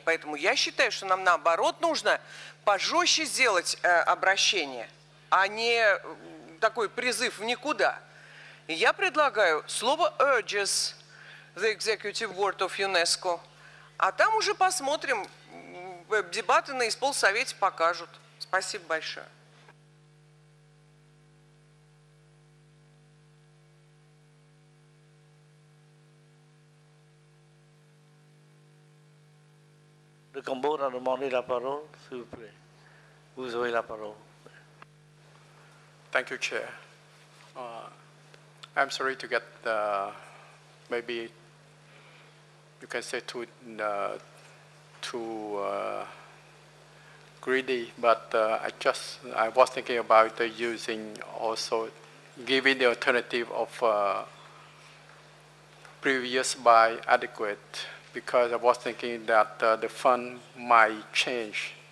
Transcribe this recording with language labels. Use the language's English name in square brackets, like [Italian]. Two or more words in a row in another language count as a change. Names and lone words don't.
[Russian] Поэтому я считаю, что нам наоборот нужно пожестче сделать обращение, а не такой призыв в никуда. И я предлагаю слово [English] urges the Executive Board of UNESCO, [Russian] а там уже посмотрим, дебаты на исполсовете покажут. Спасибо большое. [French] Le Cambodge a demandé la parole, s'il vous plaît. Vous avez la parole. [English] Thank you, Chair. I'm sorry to get maybe you can say too greedy, but I was thinking about using also giving the alternative of previous by adequate, because I was thinking that the fund might change.